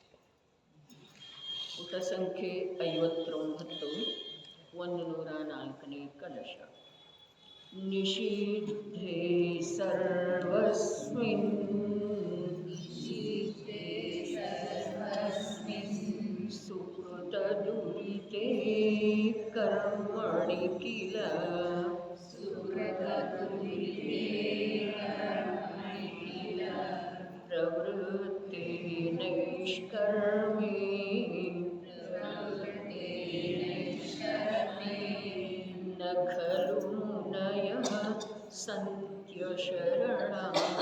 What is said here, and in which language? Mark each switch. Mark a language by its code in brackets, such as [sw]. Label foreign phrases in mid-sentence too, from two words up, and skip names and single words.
[kn] ಪುಟ ಸಂಖ್ಯೆ 59 104ನೇ ಕಲಶ. [sa] ನಿಷಿದ್ಧೇ ಸರ್ವಸ್ಮಿನ್ ಸುಕೃತ ದುರಿತೆ ಕರ್ಮಣಿ ಕಿಲ ಪ್ರವೃತ್ತೆ ನೈಷ್ಕರ್ಮೇ ನ ಖಲು ಮುನಯಃ ಸಂತ್ಯ ಶರಣಾಃ.